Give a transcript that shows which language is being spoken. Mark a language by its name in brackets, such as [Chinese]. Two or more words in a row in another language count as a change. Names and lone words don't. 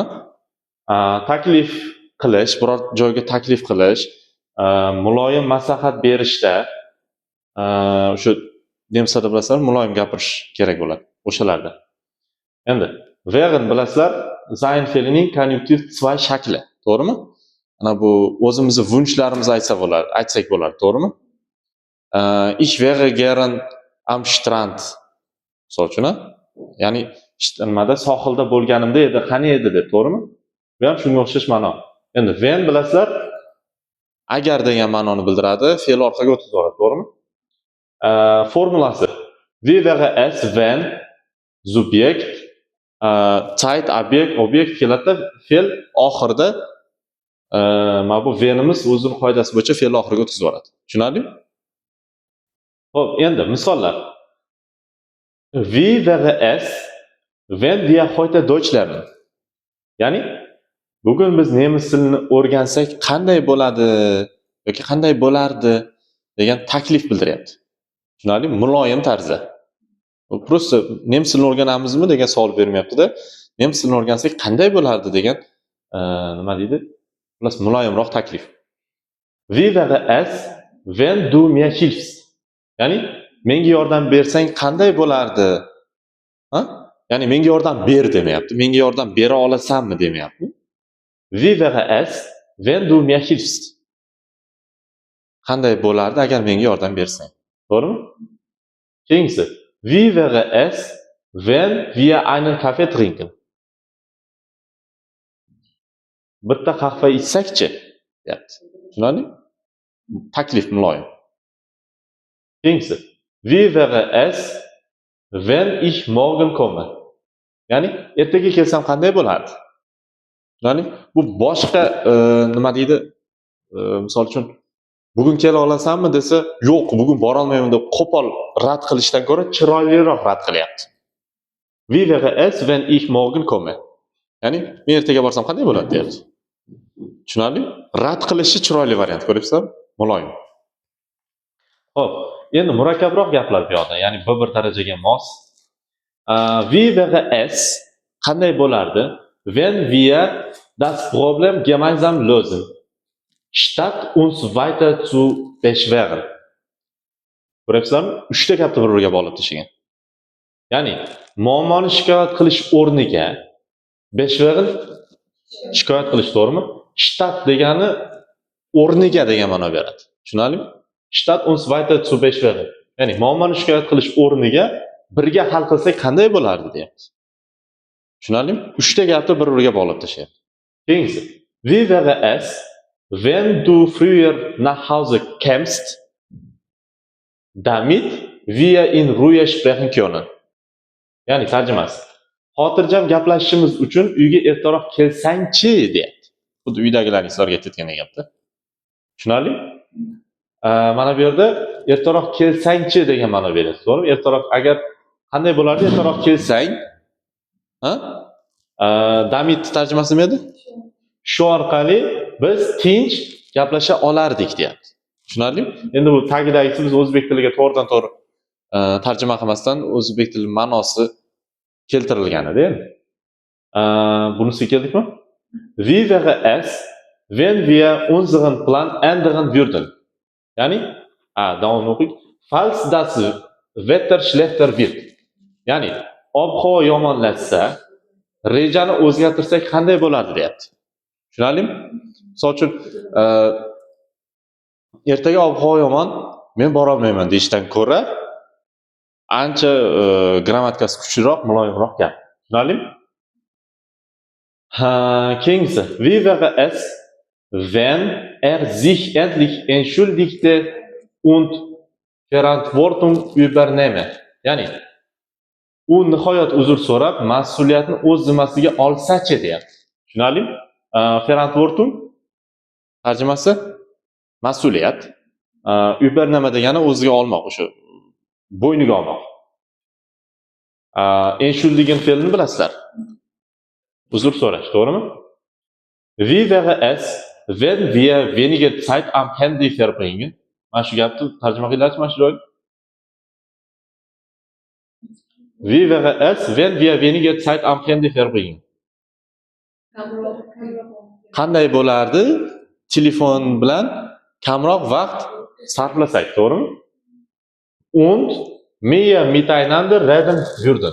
[Uzbek] Taklif qilish, biror joyga taklif qilish, muloyim maslahat berishda, o'sha nemsada bilasizlar, muloyim gapirish kerak bo'ladi o'shalarda. Endi werden bilasizlar, sein fe'lining konjunktiv 2 shakli, to'g'rimi? Mana bu o'zimizni wunschlarimizni aytsak bo'ladi, to'g'rimi? [German] Ich wäre gern am Strand. [Uzbek] Misol uchun, ya'ni nimada sohilda bo'lganimda edi, qani edi deb, to'g'rimi? Bu ham shunga o'xshash ma'no. Endi when bilasizlar, agar degan ma'noni bildiradi, fe'l orqaga o'tib boradi, to'g'rimi? Formulasi [German] we wäre es wenn Subjekt Zeit Objekt [Uzbek] keladida, fe'l oxirida mana bu whenimiz o'zining qoidasi bo'yicha fe'l oxiriga o'tkazib yuboradi. Tushunarlimi? Xo'p, endi misollar. [German] Wie wäre es wenn wir heute Deutsch lernen? [Uzbek] Ya'ni bugun biz nemis tilini o'rgansak qanday bo'ladi yoki qanday bo'lardi degan taklif bildiryapti. Tushunarlimi? Muloyim tarzda. Prosta nemis tilini o'rganamizmi degan savol bermayapti-da. Nemis tilini o'rgansak qanday bo'lardi degan nima deydi? Plus muloyimroq taklif. [German] Wie wäre es wenn du mir hilfst? [Uzbek] Ya'ni menga yordam bersang qanday bo'lardi? Ha? Ya'ni menga yordam ber demayapti. Menga yordam bera olasanmi demayapti. [German] Wie wäre es wenn du mir hilfst? [Uzbek] Qanday bo'lardi agar menga yordam bersang? To'g'rimi? Keyingisi. [German] Wie wäre es wenn wir einen Kaffee trinken? [Uzbek] Bitta qahva ichsak-chi? Deyapti. Tushunarli? Taklif muloyim. Keyingisi. [German] Wie wäre es wenn ich morgen komme? [Uzbek] Ya'ni ertaga kelsam qanday bo'lardi? Ya'ni bu boshqa nima deydi? Misol uchun bugun kela olasanmi desa, yo'q, bugun bora olmayman deb qo'pol rad qilishdan ko'ra chiroyliroq rad qilyapti. [German] Wie wäre es wenn ich morgen komme? [Uzbek] Ya'ni men ertaga borsam qanday bo'ladi deyapti. Tushunarli? Rad qilishi chiroyli variant, ko'ryapsizlarmi? Muloyim. Xo'p, endi murakkabroq gaplar bu yoqda, ya'ni bir darajaga mos. [German] Wie wäre es [Uzbek] qanday bo'lardi [German] wenn wir das Problem gemeinsam lösen, statt uns weiter zu beschweren? [Uzbek] Ko'ryapsizlarmi? 3 ta gapni bir-biriga bog'lab tashlagan. Ya'ni muammoni shikoyat qilish o'rniga beschweren shikoyat qilish, to'g'rimi? Statt degani o'rniga degan ma'no beradi. Tushunarlimi? [German] Statt uns weiter zu beschweren. [Uzbek] Ya'ni muammoni shikoyat qilish o'rniga birga hal qilsak qanday bo'lardi deyapti. Tushunarlimi? 3 ta gapni bir-biriga bog'lab tashlayapti. Keyingisi. [German] Wie wäre es wenn du früher nach Hause kämst, damit wir in Ruhe sprechen können? [Uzbek] Ya'ni tarjimasi. Xotirjam gaplashishimiz uchun uyga ertaroq kelsang-chi deyapti. Xuddi uydagilarning sizlarga aytayotgan gapda. Tushunarli? Mana bu yerda ertaroq kelsang-chi degan ma'no beradi. To'g'rimi? Ertaroq agar qanday bo'lardi ertaroq kelsang? Ha? Damit tarjimasi nima edi? Shu orqali biz tinch gaplasha olardik deyapti. Tushunarlimi? Endi bu tagidagisi biz o'zbek tiliga to'g'ridan-to'g'ri tarjima qilmasdan o'zbek tili ma'nosi keltirilgan-edi. Bunisi keldikmi? [German] Wie wäre es wenn wir unseren Plan ändern würden? [Uzbek] Ya'ni, davomini o'qing. [German] Falls das Wetter schlechter wird. [Uzbek] Ya'ni, ob-havo yomonlashsa, rejani o'zgartirsak qanday bo'lardi deyapti. Tushunarlimi? Misol uchun, ertaga ob-havo yomon, men bora olmayman deyishdan ko'ra, ancha grammatikasi kuchliroq, muloyimroq gap. Tushunarlimi? Keyingisi. [German] Wie wäre es wenn sich endlich entschuldigte und Verantwortung übernehme? [Uzbek] Ya'ni u nihoyat uzr so'rab, mas'uliyatni o'z zimmasiga olsa-chi deyapti. Tushunarlimi? Verantwortung tarjimasi mas'uliyat. Übernahme degani o'ziga olmoq, o'sha bo'yniga olmoq. Entschuldigen fe'lini bilasizlar. Uzr so'rash, to'g'rimi? [German] Wie wäre es, wenn wir weniger Zeit am Handy verbringen? [Uzbek] Mana shu gapni tarjima qilinglarchi mana shu joyni. [German] Wie wäre es, wenn wir weniger Zeit am Handy verbringen? [Uzbek] Qanday bo'lardi telefon bilan kamroq vaqt sarflasak, to'g'rimi? [German] Und mehr miteinander reden würden.